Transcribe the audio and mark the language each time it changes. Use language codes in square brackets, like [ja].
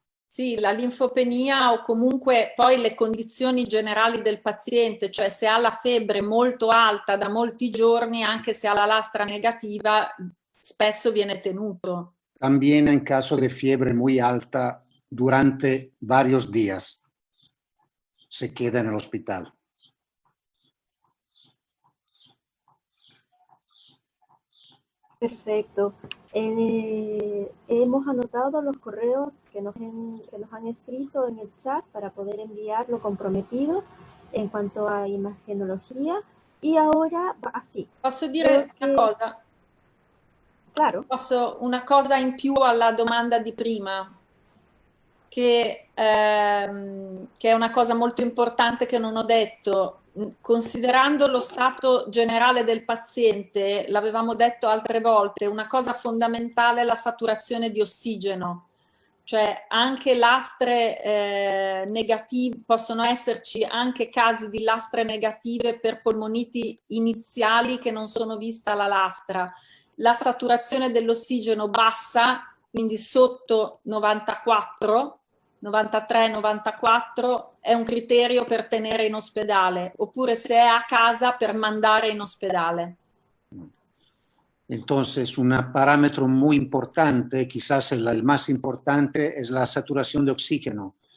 [it] Sì, la linfopenia o comunque poi le condizioni generali del paziente, cioè se ha la febbre molto alta da molti giorni, anche se ha la lastra negativa, spesso viene tenuto. [es] También en caso de fiebre muy alta durante varios días, se queda en el hospital. Perfecto. Hemos anotado los correos que nos han escrito en el chat para poder enviarlo comprometido en cuanto a imagenología. Y ahora, así. [it] Posso dire una cosa? [es] Claro. [it] Una cosa in più alla domanda di prima, che è una cosa molto importante che non ho detto. Considerando lo stato generale del paziente, l'avevamo detto altre volte, una cosa fondamentale è la saturazione di ossigeno. Cioè anche lastre negative, possono esserci anche casi di lastre negative per polmoniti iniziali che non sono vista la lastra. La saturazione dell'ossigeno bassa, quindi sotto 94, 93-94 è un criterio per tenere in ospedale, oppure se è a casa per mandare in ospedale. [es] Entonces, un parámetro muy importante, quizás el más importante, es la saturación de oxígeno.